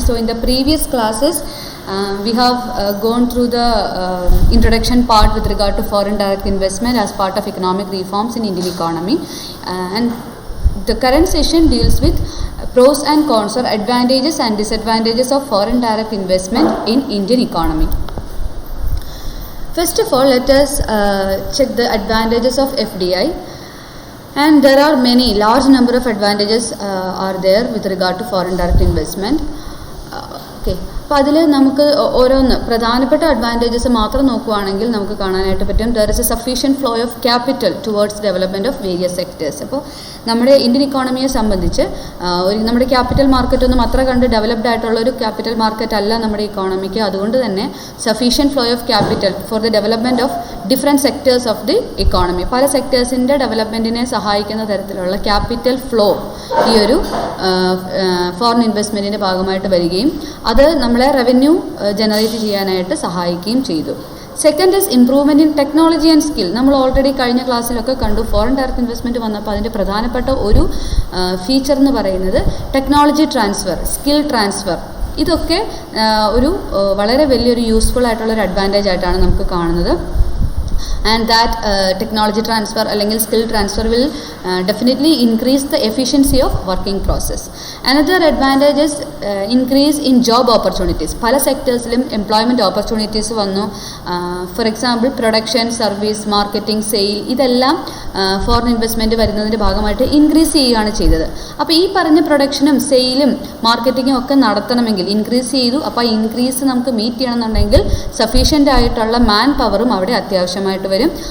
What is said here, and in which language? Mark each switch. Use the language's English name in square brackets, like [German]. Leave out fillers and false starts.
[English] So in the previous classes we have gone through the introduction part with regard to foreign direct investment as part of economic reforms in Indian economy, and the current session deals with pros and cons or advantages and disadvantages of foreign direct investment in Indian economy. First of all, let us check the advantages of FDI. And there are many, large number of advantages are there with regard to foreign direct investment. Okay. [Malayalam] അപ്പോൾ അതിൽ നമുക്ക് ഓരോന്ന് പ്രധാനപ്പെട്ട advantages മാത്രം നോക്കുകയാണെങ്കിൽ നമുക്ക് കാണാനായിട്ട് പറ്റും. [English] There is a sufficient flow of capital towards development of various sectors. [Malayalam] അപ്പോൾ നമ്മുടെ ഇന്ത്യൻ ഇക്കോണമിയെ സംബന്ധിച്ച് നമ്മുടെ ക്യാപിറ്റൽ മാർക്കറ്റ് ഒന്നും അത്ര കണ്ട് ഡെവലപ്ഡ് ആയിട്ടുള്ള ഒരു ക്യാപിറ്റൽ മാർക്കറ്റ് അല്ല നമ്മുടെ ഇക്കോണമിക്ക്. അതുകൊണ്ട് തന്നെ [English] sufficient flow of capital for the development of different sectors of the economy, [Malayalam] പല സെക്ടേഴ്സിൻ്റെ ഡെവലപ്മെൻറ്റിനെ സഹായിക്കുന്ന തരത്തിലുള്ള ക്യാപിറ്റൽ ഫ്ലോ ഈ ഒരു ഫോറിൻ ഇൻവെസ്റ്റ്മെൻറ്റിൻ്റെ ഭാഗമായിട്ട് വരികയും അത് നമ്മളെ റവന്യൂ ജനറേറ്റ് ചെയ്യാനായിട്ട് സഹായിക്കുകയും ചെയ്തു. [English] Second is improvement in technology and skill. [Malayalam] നമ്മൾ ഓൾറെഡി കഴിഞ്ഞ ക്ലാസ്സിലൊക്കെ കണ്ടു, ഫോറിൻ ഡയറക്റ്റ് ഇൻവെസ്റ്റ്മെൻറ്റ് വന്നപ്പോൾ അതിൻ്റെ പ്രധാനപ്പെട്ട ഒരു ഫീച്ചർ എന്ന് പറയുന്നത് ടെക്നോളജി ട്രാൻസ്ഫർ, സ്കിൽ ട്രാൻസ്ഫർ. ഇതൊക്കെ ഒരു വളരെ വലിയൊരു യൂസ്ഫുൾ ആയിട്ടുള്ളൊരു അഡ്വാൻറ്റേജ് ആയിട്ടാണ് നമുക്ക് കാണുന്നത്. [English] And that technology transfer [Malayalam] അല്ലെങ്കിൽ [English] skill transfer will definitely increase the efficiency of working process. Another advantage is increase in job opportunities. [Malayalam] പല സെക്ടേഴ്സിലും എംപ്ലോയ്മെൻറ്റ് ഓപ്പർച്യൂണിറ്റീസ് വന്നു. [English] for example [Malayalam] production, service, marketing, sale, ഇതെല്ലാം foreign investment വരുന്നതിൻ്റെ ഭാഗമായിട്ട് increase ചെയ്യുകയാണ് ചെയ്തത്. അപ്പോൾ ഈ പറഞ്ഞ പ്രൊഡക്ഷനും സെയിലും മാർക്കറ്റിങ്ങും ഒക്കെ നടത്തണമെങ്കിൽ ഇൻക്രീസ് ചെയ്തു. അപ്പോൾ ആ ഇൻക്രീസ് നമുക്ക് മീറ്റ് ചെയ്യണമെന്നുണ്ടെങ്കിൽ സഫീഷ്യൻ്റ് ആയിട്ടുള്ള മാൻ പവറും അവിടെ അത്യാവശ്യമായിട്ട് വരും.